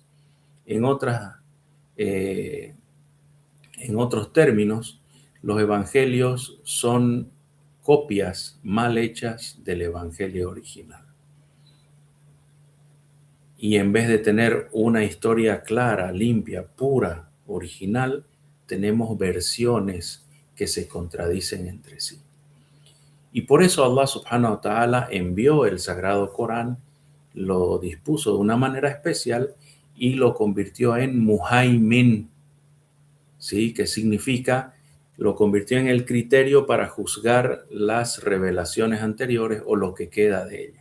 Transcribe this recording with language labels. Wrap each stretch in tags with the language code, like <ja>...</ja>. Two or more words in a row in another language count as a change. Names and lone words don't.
<es>En otros términos, los evangelios son copias mal hechas del evangelio original. Y en vez de tener una historia clara, limpia, pura, original, tenemos versiones que se contradicen entre sí. Y por eso</es> <ar>الله سبحانه وتعالى</ar> <es>envió el sagrado Corán, lo dispuso de una manera especial y lo convirtió en Muhaimin, ¿sí? Que significa, lo convirtió en el criterio para juzgar las revelaciones anteriores o lo que queda de ellas.</es>